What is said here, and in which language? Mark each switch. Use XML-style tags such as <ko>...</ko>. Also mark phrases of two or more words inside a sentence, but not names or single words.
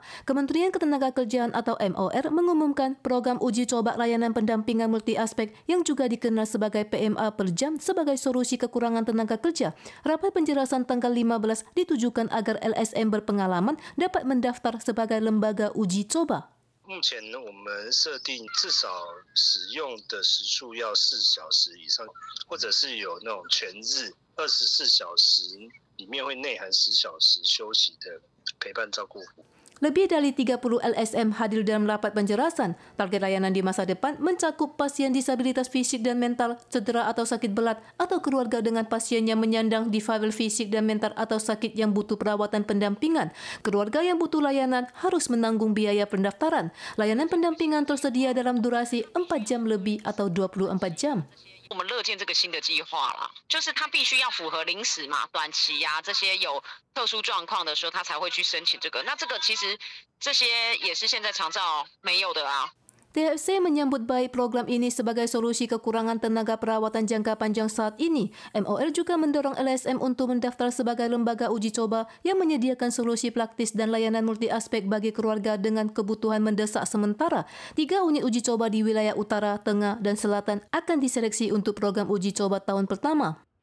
<id>Kementerian Ketenagakerjaan atau MOR mengumumkan program uji coba layanan pendampingan multi aspek yang juga dikenal sebagai PMA per jam sebagai solusi kekurangan tenaga kerja. Rapat penjelasan tanggal 15 ditujukan agar LSM berpengalaman dapat mendaftar sebagai lembaga uji coba.</id> <zh>目前呢，我们设定至少使用的时数要4小时以上，或者是有那种全日24小时，里面会内含10小时休息的陪伴照顾服务。</zh> <id>Lebih dari 30 LSM hadir dalam rapat penjelasan. Target layanan di masa depan mencakup pasien disabilitas fisik dan mental, cedera atau sakit berat, atau keluarga dengan pasien yang menyandang difabel fisik dan mental atau sakit yang butuh perawatan pendampingan. Keluarga yang butuh layanan harus menanggung biaya pendaftaran. Layanan pendampingan tersedia dalam durasi 4 jam lebih atau 24 jam.</id> <zh>我们乐见这个新的计划啦，就是它必须要符合临时嘛、短期呀、这些有特殊状况的时候，他才会去申请这个。那这个其实这些也是现在长照没有的啊。</zh> <id>TFC menyambut baik program ini sebagai solusi kekurangan tenaga perawatan jangka panjang saat ini. MOR juga mendorong LSM untuk mendaftar sebagai lembaga uji coba yang menyediakan solusi praktis dan layanan multi aspek bagi keluarga dengan kebutuhan mendesak sementara. 3 unit uji coba di wilayah utara, tengah, dan selatan akan diseleksi untuk program uji coba tahun pertama.</id>